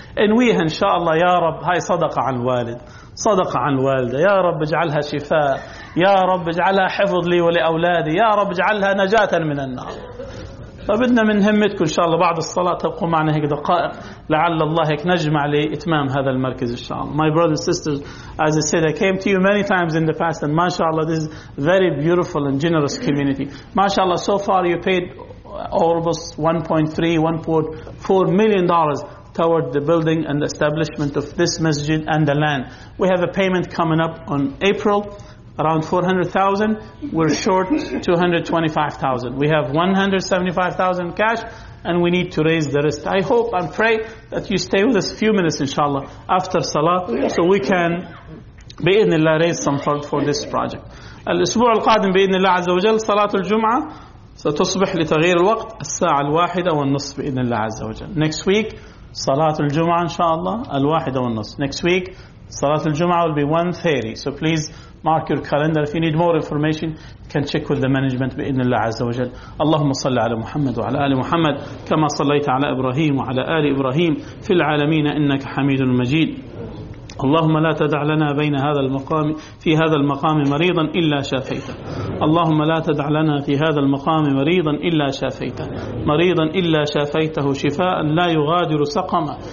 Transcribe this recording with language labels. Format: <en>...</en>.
<ar>انويها إن شاء الله يا رب، هاي صدقة عن الوالد، صدقة عن الوالدة، يا رب اجعلها شفاء، يا رب اجعلها حفظ لي ولأولادي، يا رب اجعلها نجاة من النار. فبدنا من همتكم إن شاء الله بعد الصلاة تبقوا معنا هيك دقائق، لعل الله هيك نجمع لإتمام هذا المركز إن شاء الله.</ar> <en>My brothers and sisters, as I said, I came to you many times in the past, and mashallah, this is very beautiful and generous community. Mashallah, so far you paid almost $1.4 million toward the building and the establishment of this masjid and the land. We have a payment coming up on April, around 400,000. We're short 225,000. We have 175,000 cash, and we need to raise the rest. I hope and pray that you stay with us a few minutes, inshallah, after salah, so we can, بإذن الله, raise some fund for this project.</en> <ar>الأسبوع القادم بإذن الله عز وجل صلاة الجمعة ستصبح لتغيير الوقت الساعة الواحدة والنصف بإذن الله عز وجل.</ar> <en>Next week,</en> <ar>صلاة الجمعة إن شاء الله الواحدة والنصف.</ar> <en>Next week, صلاة الجمعة will be 1:30. So please mark your calendar. If you need more information, you can check with the management بإذن الله عز وجل.</en> <ar>اللهم صل على محمد وعلى آل محمد كما صليت على إبراهيم وعلى آل إبراهيم في العالمين إنك حميد مجيد. اللهم لا تدع لنا بين هذا المقام في هذا المقام مريضا إلا شافيته. اللهم لا تدع لنا في هذا المقام مريضا إلا شافيته، مريضا إلا شافيته شفاء لا يغادر سقما.</ar>